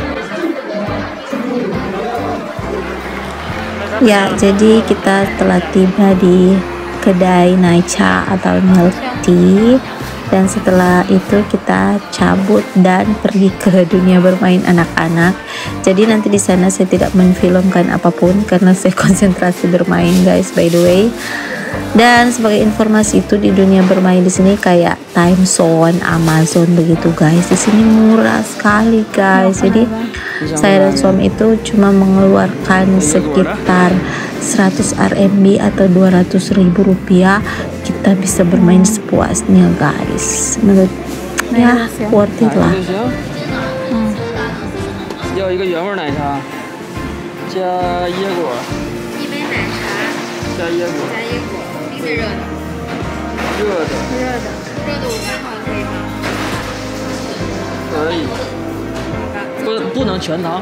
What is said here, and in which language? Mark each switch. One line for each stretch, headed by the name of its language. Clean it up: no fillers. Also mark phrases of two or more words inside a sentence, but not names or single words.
Indonesian: Ya, jadi kita telah tiba di kedai Naicha atau
English: milk tea,
Indonesian: dan setelah itu kita cabut dan pergi ke dunia bermain anak-anak. Jadi nanti di sana saya tidak menfilmkan apapun karena saya konsentrasi bermain guys,
English: by the way.
Indonesian: Dan sebagai informasi itu, di dunia bermain di sini kayak
English: time zone
Indonesian: Amazon begitu guys. Di sini murah sekali guys. Jadi saya dan suami itu cuma mengeluarkan sekitar 100 RMB atau 200.000 rupiah. Kita bisa bermain sepuasnya guys. Menurut ya
English: worth it
Indonesian: lah.
Chinese: 要一个原味奶茶，加椰果，一杯奶茶加椰果，加椰果，冰的热的，热的热的5分糖可以吗？可以，不能全糖，